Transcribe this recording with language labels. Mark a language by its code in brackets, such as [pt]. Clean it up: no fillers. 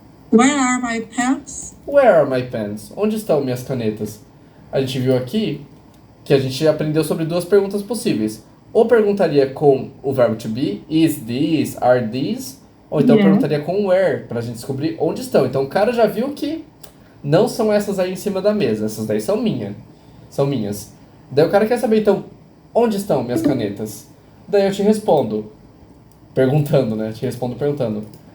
[en] Where are my pens? Where are my pens? [pt] Onde estão minhas canetas? A gente viu aqui que a gente aprendeu sobre duas perguntas possíveis. Ou perguntaria com o verbo to be, [en] is this, are these? [pt] Ou então [en] Yeah. [pt] perguntaria com where, pra gente descobrir onde estão. Então o cara já viu que não são essas aí em cima da mesa, essas daí são minhas. Daí o cara quer saber, então, onde estão minhas canetas? Daí eu te respondo, perguntando, né? Te respondo perguntando.